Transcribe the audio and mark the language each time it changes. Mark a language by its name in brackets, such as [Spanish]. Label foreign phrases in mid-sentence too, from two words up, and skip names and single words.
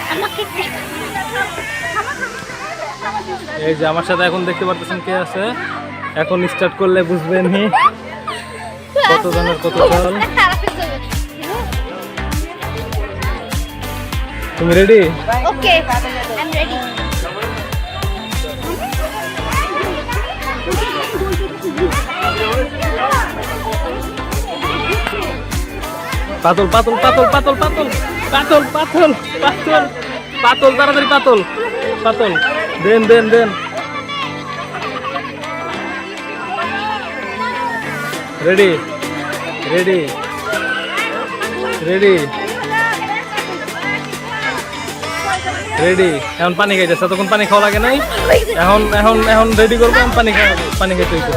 [Bangla] এই যে আমার সাথে এখন দেখতে পারতেছেন কে আছে। এখন স্টার্ট করলে বুঝবেন কত জনের কত চাল। তুমি রেডি? [English] Okay, I am ready. [Bangla] পাতল পাতল পাতল পাতল পাতল পাতল পাতল পাতল পাতল, তাড়াতাড়ি পাতল পাতল, দেন দেন দেন। [English] ready ready ready ready. [Bangla] এখন পানি খাইতেছে, তখন পানি খাওয়া লাগে নাই। এখন এখন এখন রেডি করবো, পানি খাইতে হইতেছে।